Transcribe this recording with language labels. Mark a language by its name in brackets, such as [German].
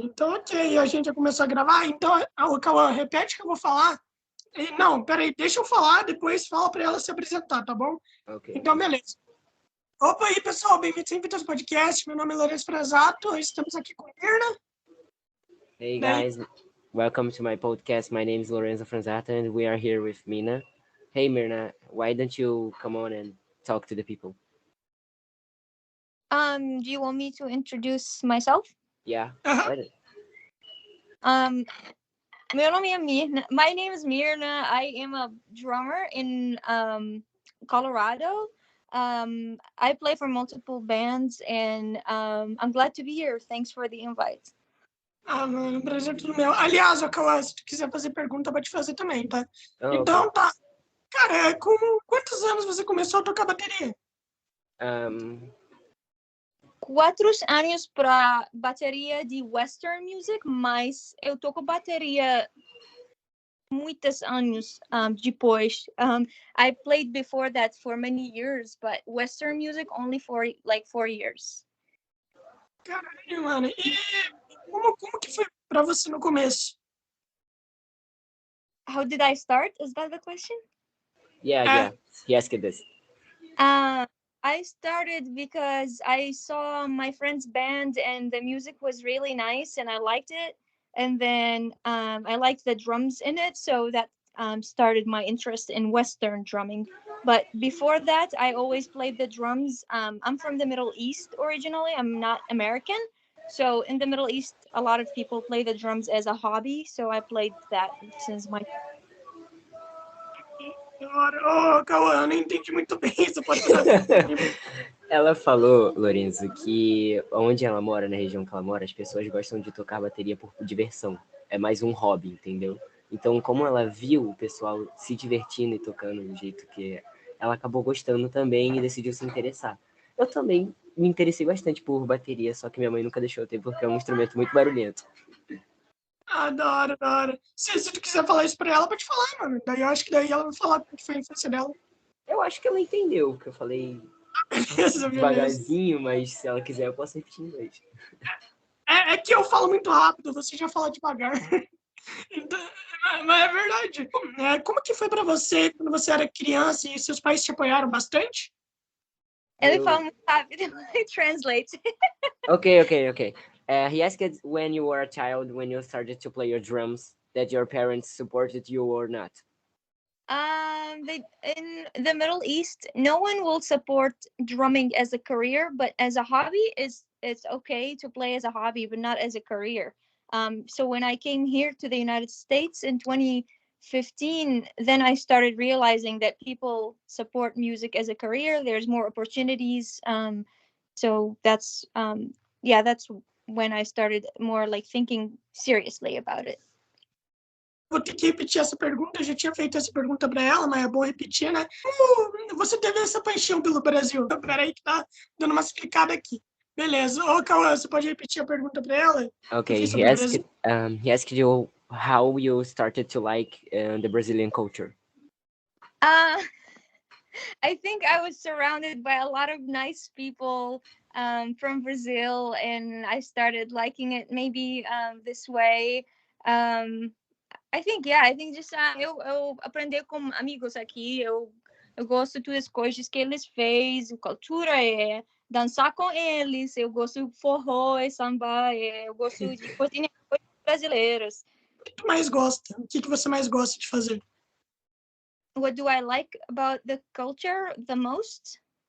[Portuguese] Então, ok, a gente já começou a gravar. Então, o Cauã, repete o que eu vou falar. Não, peraí, deixa eu falar, depois fala pra ela se apresentar, tá bom? Ok. Então, beleza. Opa aí, pessoal, bem-vindos ao FITAS Podcast. Meu nome é Lorenzo Franzatto, estamos aqui com Mirna. [English] Hey guys, welcome to my podcast. My name is Lorenzo Franzatto and we are here with Mirna. Hey Mirna, why don't you come on and talk to the people? Do you want me to introduce myself? Yeah. [Portuguese] Meu nome é Mirna. [English] My name is Mirna. I am a drummer in Colorado. I play for multiple bands, and I'm glad to be here. Thanks for the invite. [Portuguese] Mano, prazer tudo meu. Aliás, Cauã, se tu quiser fazer pergunta, pode fazer também, tá? Então, [English] Okay. [Portuguese] tá. Cara, com quantos anos você começou a tocar bateria? 4 anos para bateria de Western Music, mas eu toco bateria muitos anos depois. [English] I played before that for many years, but Western music only for like 4 years. [Portuguese] Caralho, mano. E como que foi pra você no começo? [English] How did I start? Is that the question? Yeah. He asked this. I started because I saw my friend's band and the music was really nice and I liked it. And then I liked the drums in it, so that started my interest in Western drumming. But before that, I always played the drums. I'm from the Middle East originally. I'm not American. So in the Middle East, a lot of people play the drums as a hobby. So I played that since my... [Portuguese] Cauã, eu não entendi muito bem. Você pode traduzir? Ela falou, Lorenzo, que onde ela mora, na região que ela mora, as pessoas gostam de tocar bateria por diversão. É mais um hobby, entendeu? Então, como ela viu o pessoal se divertindo e tocando do jeito que ela acabou gostando também e decidiu se interessar. Eu também me interessei bastante por bateria, só que minha mãe nunca deixou eu ter, porque é um instrumento muito barulhento. Da hora. Se tu quiser falar isso pra ela, pode falar, mano. Daí eu acho que daí ela vai falar como foi a infância dela. Eu acho que ela entendeu, porque eu falei Beleza. devagarzinho, mas se ela quiser eu posso repetir em inglês. É que eu falo muito rápido, você já fala devagar. Então, mas é verdade. Como que foi pra você quando você era criança e seus pais te apoiaram bastante? Ele fala muito rápido. Translate. [English] Okay. He asked when you were a child, when you started to play your drums, that your parents supported you or not. In the Middle East, no one will support drumming as a career, but as a hobby, it's okay to play as a hobby, but not as a career. So when I came here to the United States in 2015, then I started realizing that people support music as a career. There's more opportunities. So that's when I started more like thinking seriously about it. [Portuguese] Vou ter que repetir essa pergunta, eu já tinha feito essa pergunta para ela, mas é bom repetir, né? Como você teve essa paixão pelo Brasil? Peraí que tá dando uma explicada aqui. Beleza. Ô, Cauã, você pode repetir a pergunta para ela? [English] Okay, he asked you how you started to like the Brazilian culture. I think I was surrounded by a lot of nice people from Brazil, and I started liking it maybe this way. I think just [Portuguese] eu aprendi com amigos aqui. Eu gosto de todas as coisas que eles fez, a cultura é dançar com eles. Eu gosto de forró e samba. Eu gosto de cozinhar coisas brasileiras. O que tu mais gosta? O que você mais gosta de fazer? [English] What do I like about the culture the most?